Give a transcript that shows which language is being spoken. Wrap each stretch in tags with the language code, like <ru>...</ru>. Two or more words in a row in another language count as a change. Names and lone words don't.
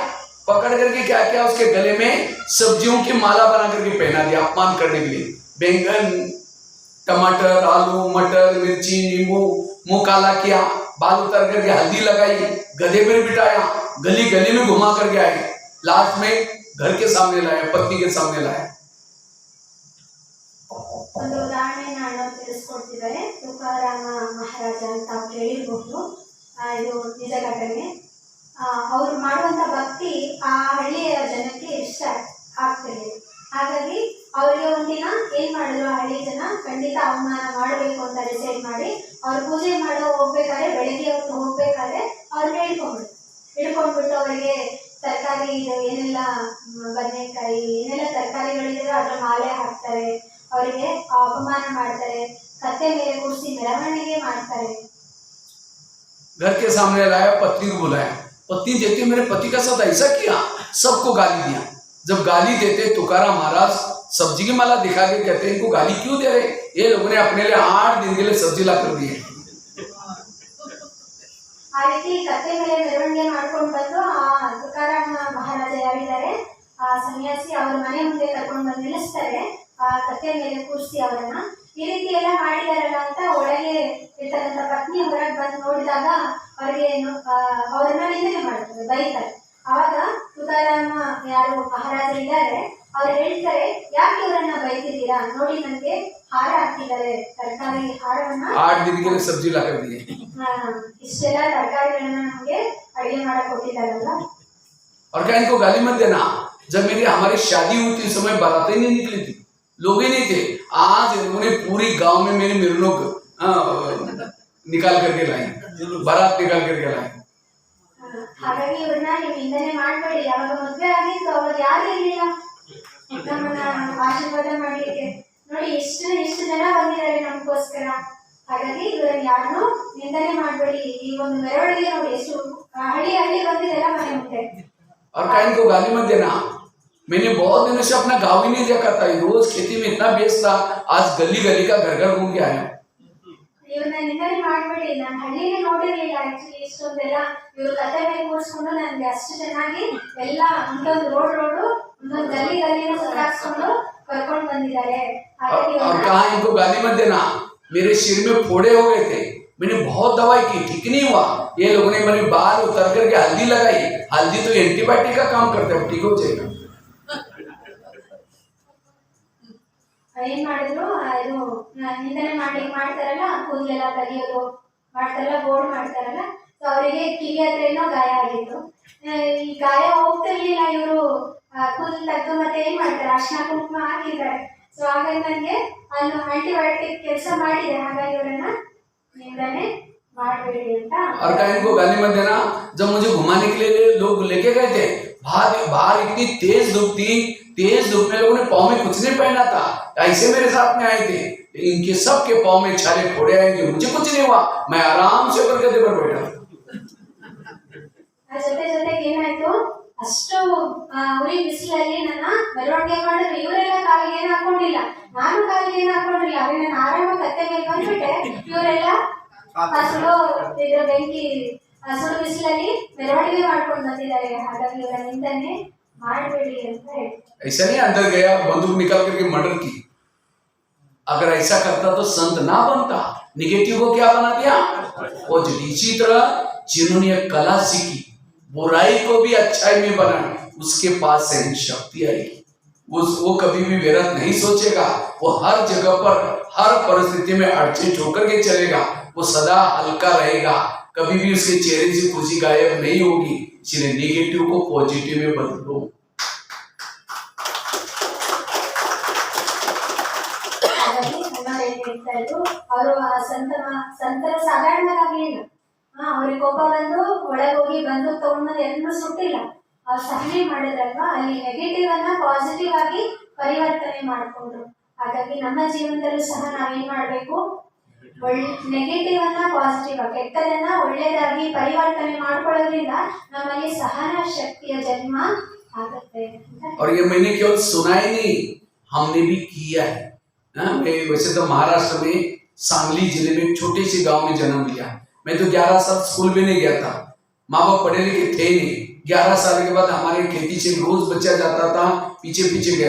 <hi>पकड़ करके क्या किया, उसके गले में सब्जियों की माला बना करके पहना दिया अपमान करने के लिए। बैंगन, टमाटर, आलू, मटर, मिर्ची, नींबू, मुंह काला किया, बाल उतर करके हल्दी लगाई, गधे पर बिठाया, गली गली में घुमा करके आए, लास्ट में घर के सामने लाया, पत्नी के सामने लाया।</hi> <kn>ಒಂದು ಉದಾಹರಣೆ ನಾನು ತಿಳಿಸ್ಕೊಡ್ತಿದ್ದಾರೆ. ತುಕಾರಾಮ ಮಹಾರಾಜ ಅಂತ ಕೇಳಿರ್ಬಹುದು, ಇದು ನಿಜ ಘಟನೆ. ಅವರು ಮಾಡುವಂತ ಭಕ್ತಿ ಆ ಹಳ್ಳಿಯ ಜನಕ್ಕೆ ಇಷ್ಟ ಆಗ್ತಿದೆ. ಹಾಗಾಗಿ ಅವರಿಗೆ ಒಂದಿನ ಏನ್ ಮಾಡಿದ್ರು, ಆ ಹಳ್ಳಿ ಜನ ಖಂಡಿತ ಅವಮಾನ ಮಾಡಬೇಕು ಅಂತ ಡಿಸೈಡ್ ಮಾಡಿ, ಅವ್ರು ಪೂಜೆ ಹೋಗ್ಬೇಕಾದ್ರೆ, ಬೆಳಿಗ್ಗೆ ಹೊತ್ತು ಹೋಗ್ಬೇಕಾದ್ರೆ ಅವ್ರನ್ನ ಹಿಡ್ಕೊಂಡ್ಬಿಟ್ಟು ಅವರಿಗೆ ತರಕಾರಿ ಏನೆಲ್ಲ ಬದನೆಕಾಯಿ ಏನೆಲ್ಲ ತರಕಾರಿಗಳಿದೆ ಅದ್ರ ಮಾಲೆ ಹಾಕ್ತಾರೆ, ಅವರಿಗೆ ಅಪಮಾನ ಮಾಡ್ತಾರೆ, ಕತ್ತೆ ಮೇಲೆ ಕೂರಿಸಿ ಮೆರವಣಿಗೆ ಮಾಡ್ತಾರೆ.</kn> <hi>घर के सामने लाया, पत्नी को बुलाया, पत्नी देखती मेरे पति का साथ ऐसा किया, सबको गाली दिया। जब गाली देते तुकाराम महाराज सब्जी की माला दिखा के कहते इनको गाली क्यों दे रहे, ये लोगों ने अपने लिए 8 दिन के लिए सब्जी ला कर दी है।</hi> <kn>ಆ ರೀತಿ ಕತ್ತೆ ಮೇಲೆ ಮೆರವಣಿಗೆ ಮಾಡ್ಕೊಂಡು ಬಂದು ಆ ತುಕಾರಾಮ ಮಹಾರಾಜ ಯಾರಿದ್ದಾರೆ, ಆ ಸನ್ಯಾಸಿ ಅವ್ರ ಮನೆ ಮುಂದೆ ಕರ್ಕೊಂಡು ಬಂದು ನಿಲ್ಲಿಸ್ತಾರೆ, ಆ ಕತ್ತೆ ಮೇಲೆ ಕೂರಿಸಿ ಅವರನ್ನ. ಈ ರೀತಿ ಎಲ್ಲ ಮಾಡಿದಾರಲ್ಲ ಅಂತ ಒಳಗೆ ಇರ್ತಕ್ಕಂಥ ಪತ್ನಿ ಹೊರಗೆ ಬಂದು ನೋಡಿದಾಗ ಅವ್ರಿಗೆ ಅವ್ರನ್ನ ನಿಂದನೆ ಮಾಡ್ತಾರೆ, ಬೈತಾರೆ. ಆವಾಗ ತುಕಾರಾಮ ಯಾರು ಮಹಾರಾಜ ಇದ್ದಾರೆ, ಅವ್ರು ಹೇಳ್ತಾರೆ, ಯಾಕೆ ಇವರನ್ನ ಬೈತಿದ್ದೀರಾ, ನೋಡಿ ನನಗೆ ಹಾರ ಹಾಕಿದ್ದಾರೆ, ತರಕಾರಿ ಹಾರವನ್ನ</kn> <hi>8 दिन के लिए सब्जी ला कर दी है।</hi> <kn>ಇಷ್ಟೆಲ್ಲ ತರಕಾರಿಗಳನ್ನ ನಮ್ಗೆ ಅಡಿಗೆ ಮಾಡಕ್ ಕೊಟ್ಟಿದ್ದಾರಲ್ಲ।</kn> <hi>और क्या इनको गाली मत देना। जब हमारी शादी हुई थी, समय बारातें नहीं निकली थी, लोग ही नहीं थे। आज इन्होंने पूरी गांव में मेरी निकाल करके लाई, बारात निकाल करके लाई।</hi> <kn>ಹಾಗಾಗಿ ಇವ್ರನ್ನ ನೀವು ನಿಂದನೆ ಮಾಡಬೇಡಿ. ಯಾವಾಗ ಮದುವೆ ಆಗಿತ್ತು ಅವಾಗ ಯಾರು ಇರಲಿಲ್ಲ ನಮ್ಮನ್ನ ಆಶೀರ್ವಾದ ಮಾಡ್ಲಿಕ್ಕೆ. ನೋಡಿ ಎಷ್ಟು ಜನ ಬಂದಿದ್ದಾರೆ ನಮಗೋಸ್ಕರ. ಹಾಗಾಗಿ ಇವ್ರನ್ನ ಯಾರನ್ನು ನಿಂದನೆ ಮಾಡಬೇಡಿ. ಈ ಒಂದು ಮೆರವಣಿಗೆ ನೋಡಿ ಎಷ್ಟು ಹಳ್ಳಿ ಬಂದಿದೆಲ್ಲ ಮನೆ ಮುಂದೆ.</kn> <hi>और कहीं को गाली मत देना। मैंने बहुत दिनों से अपना गाँव ही नहीं देखा था, रोज खेती में इतना व्यस्त था, आज गली गली का घर घर घूम के आया।</hi> <kn>ಇವ್ರನ್ನ ನಿಂದನೆ ಮಾಡಬೇಡಿ. ನಾನು ಹಳ್ಳಿನೇ ನೋಡಿರ್ಲಿಲ್ಲ ಆಕ್ಚುಲಿ ಇಷ್ಟೊಂದೆಲ್ಲ. ಇವ್ರು ಕತೆ ಮೇಲೆ ಕೂರಿಸ್ಕೊಂಡು ನನಗೆ ಅಷ್ಟು ಚೆನ್ನಾಗಿ ಎಲ್ಲ ಒಂದೊಂದು ರೋಡು ಒಂದೊಂದು ಗಲ್ಲಿನ ಸುತ್ತಾಕ್ಸ್ಕೊಂಡು ಕರ್ಕೊಂಡು ಬಂದಿದ್ದಾರೆ. ಹಾಗಾಗಿ</kn> <hi>और कहा इनको गाली मत देना। मेरे सिर में फोड़े हो गए थे, मैंने बहुत दवाई की, ठीक नहीं हुआ। ये लोगों ने मेरे बाल उतर करके हल्दी लगाई। हल्दी तो एंटीबायोटिक का काम करता है, ठीक हो जाएगा।</hi> <kn>ಏನ್ ಮಾಡಿದ್ರು, ಇದು ನಿಂದನೆ ಮಾಡ್ತಾರಲ್ಲ, ಕೂದಲೆಲ್ಲ ತೆಗಿಯೋದು ಮಾಡ್ತಾರಲ್ಲ, ಬೋರ್ಡ್ ಮಾಡ್ತಾರಲ್ಲ. ಸೊ ಅವರಿಗೆ ಕಿವಿ ಹತ್ರ ಏನೋ ಗಾಯ ಆಗಿತ್ತು. ಈ ಗಾಯ ಹೋಗ್ತಿರ್ಲಿಲ್ಲ. ಇವರು ಕೂದಲು ತೆಗೆದು ಮತ್ತೆ ಏನ್ ಮಾಡ್ತಾರೆ, ಅರ್ಶಿನ ಕುಂಕುಮ ಹಾಕಿದ್ದಾರೆ. ಸೊ ಹಾಗಾಗಿ ನನಗೆ ಅಲ್ಲಿ ಆಂಟಿಬಯೋಟಿಕ್ ಕೆಲಸ ಮಾಡಿದೆ. ಹಾಗಾಗಿ ಇವರನ್ನ ನಿಂದನೆ ಮಾಡಬೇಡಿ ಅಂತ.</kn> <hi>और कहीं को गाली मत देना। जब मुझे घुमाने के लिए लोग लेके गए थे, बाहर इतनी तेज धूप थी, तेज धूप में लोगों ने पाँव में कुछ नहीं पहना था, ऐसे मेरे साथ में आए थे। इनके सबके पाँव में छाले फोड़े आएंगे, मुझे कुछ नहीं हुआ, मैं आराम से ऊपर गद्दे पर बैठा।</hi> <kn>ಜೊತೆಗೆ ಏನಾಯ್ತು, ಅಷ್ಟು ಉರಿ ಬಿಸಿಲಲ್ಲಿ ನನ್ನ ಮೆರವಣಿಗೆ ಮಾಡಿದ್ರು. ಇವರೆಲ್ಲ ಕಾಲಿಗೆ ಏನು ಹಾಕೊಂಡಿಲ್ಲ, ನಾನು ಕಾಲಿಗೆ ಏನು ಹಾಕೊಂಡಿಲ್ಲ. ಅದೇ ನಾನು ಆರಾಮ ಕತ್ತೆ ಮೇಲೆ ಬಂದ್ಬಿಟ್ಟೆ. ಇವರೆಲ್ಲ ಸುಡೋ ಇದ್ರ ಬೆಂಕಿ ಸುಡು ಬಿಸಿಲಲ್ಲಿ ಮೆರವಣಿಗೆ ಮಾಡ್ಕೊಂಡು ಬಂದಿದ್ದಾರೆ. ಹಾಗಾಗಿ ಇವರ ನಿಂದನೆ ಮಾಡಬೇಡಿ ಅಂತ ಹೇಳಿ.</kn> <hi>ऐसा नहीं अंदर गया बंदूक निकाल करके मर्डर की। अगर ऐसा करता तो संत ना बनता। निगेटिव को क्या बना दिया। और इसी तरह जिन्होंने कला सीखी, बुराई को भी अच्छाई में बनाना, उसके पास सहन शक्ति आएगी। वो कभी भी व्यर्थ नहीं सोचेगा। वो हर जगह पर हर परिस्थिति में अड़चन होकर के चलेगा। वो सदा हल्का रहेगा, कभी भी उसके चेहरे से खुशी गायब नहीं होगी। इसलिए नेगेटिव को पॉजिटिव में बदलो।</hi> <kn>ಅವರು ಸಂತರ ಸಾಧಾರಣರಾಗಲಿಲ್ಲ. ಅವ್ರಿಗೆ ಕೋಪ ಬಂದು ಒಳಗೋಗಿ ಬಂದು ತಗೊಂಡು ಎಲ್ಲರೂ ಸುಟ್ಟಿಲ್ಲ. ಅವ್ರು ಸಹನೆ ಮಾಡಿದ್ರಲ್ವಾ, ಅಲ್ಲಿ ನೆಗೆಟಿವ್ ಅನ್ನ ಪಾಸಿಟಿವ್ ಆಗಿ ಪರಿವರ್ತನೆ ಮಾಡಿಕೊಂಡ್ರು. ಹಾಗಾಗಿ ನಮ್ಮ ಜೀವನದಲ್ಲೂ ಸಹ ನಾವೇನ್ ಮಾಡ್ಬೇಕು, ನೆಗೆಟಿವ್ ಅನ್ನ ಪಾಸಿಟಿವ್ ಆಗಿ, ಕೆಟ್ಟದನ್ನ ಒಳ್ಳೇದಾಗಿ ಪರಿವರ್ತನೆ ಮಾಡ್ಕೊಳ್ಳೋದ್ರಿಂದ ನಮ್ಮಲ್ಲಿ ಸಹನ ಶಕ್ತಿಯ ಜನ್ಮ ಆಗುತ್ತೆ.</kn> <hi>और ये मैंने केवल सुना ही नहीं, हमने भी किया है। मैं वैसे तो महाराष्ट्र में सांगली जिले में छोटे से गांव में जन्म लिया। मैं तो 11 साल स्कूल भी नहीं गया था, माँ बाप पढ़े लिखे थे नहीं। 11 साल के बाद हमारे खेती से रोज बच्चा जाता था, पीछे पीछे गया।</hi>